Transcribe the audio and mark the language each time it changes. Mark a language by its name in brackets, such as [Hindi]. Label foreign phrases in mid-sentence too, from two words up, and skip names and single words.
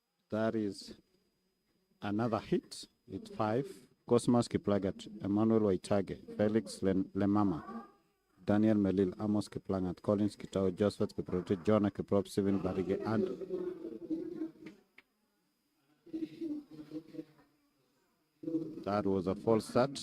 [English] That is another hit. It's 5. Cosmas Kiplagat, Emmanuel Waitage, Felix Lemama, Daniel Melil, Amos Kiplangat, Collins Kitao, Joseph Kiproti, Jonah Kiprop, Steven Barige, and that was a false start.